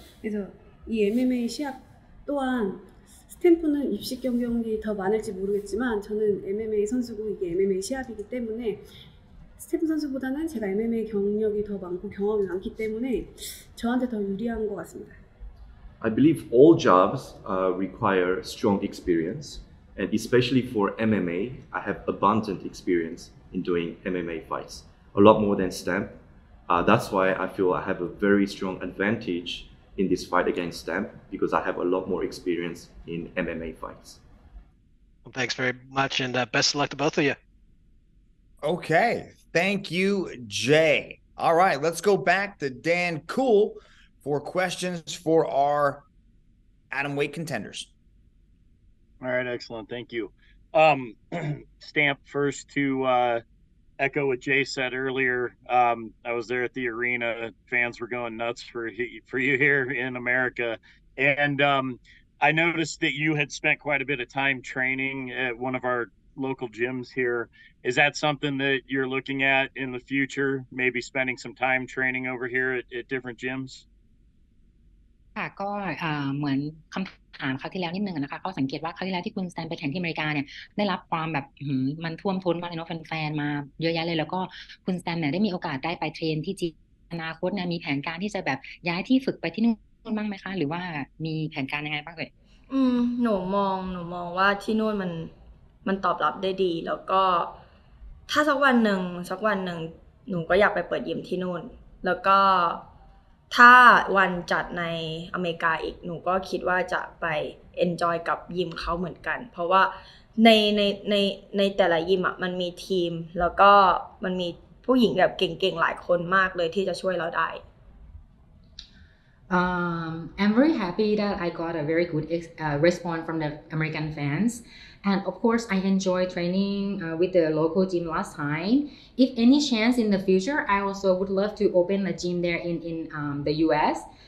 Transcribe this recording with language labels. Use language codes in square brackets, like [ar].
[ko] 그래서 이 MMA 시합 또한 스탬프는 입식 경력이 더 많을지 모르겠지만 저는 MMA 선수고 이게 MMA 시합이기 때문에 스탬프 선수보다는 제가 MMA 경력이 더 많고 경험이 많기 때문에 저한테 더 유리한 것 같습니다. [en] I believe all jobs require strong experience, and especially for MMA, I have abundant experience in doing MMA fights, a lot more than Stamp. That's why I feel I have a very strong advantage in this fight against Stamp because I have a lot more experience in MMA fights. Well, thanks very much, and best of luck to both of you. Okay, thank you, Jay. All right, let's go back to Dan Cool for questions for our atomweight contenders. All right, excellent. Thank you. Stamp, first to echo what Jay said earlier. I was there at the arena. Fans were going nuts for you here in America. And I noticed that you had spent quite a bit of time training at one of our local gyms here. Is that something that you're looking at in the future? Maybe spending some time training over here at different gyms? [th] ค่ะก็เหมือนคำถามคราวที่แล้วนิดนึงนะคะก็สังเกตว่าคราวที่แล้วที่คุณแซมไปแข่งที่อเมริกาเนี่ยได้รับความแบบมันท่วมท้นมากเลยเนาะแฟนๆมาเยอะแยะเลยแล้วก็คุณแซมเนี่ยได้มีโอกาสได้ไปเทรนที่จีนอนาคตเนี่ยมีแผนการที่จะแบบย้ายที่ฝึกไปที่นู่นบ้างไหมคะหรือว่ามีแผนการยังไงบ้างเอ่ย หนูมองว่าที่นู่นมันตอบรับได้ดีแล้วก็ถ้าสักวันหนึ่งหนูก็อยากไปเปิดยิมที่นู่นแล้วก็ถ้าวันจัดในอเมริกาอีกหนูก็คิดว่าจะไป enjoy กับยิมเขาเหมือนกันเพราะว่าในแต่ละยิมอ่ะมันมีทีมแล้วก็มันมีผู้หญิงแบบเก่งๆหลายคนมากเลยที่จะช่วยเราได้ [en] I'm very happy that I got a very good response from the American fans. And of course, I enjoy training with the local gym last time. If any chance in the future, I also would love to open a gym there in the US.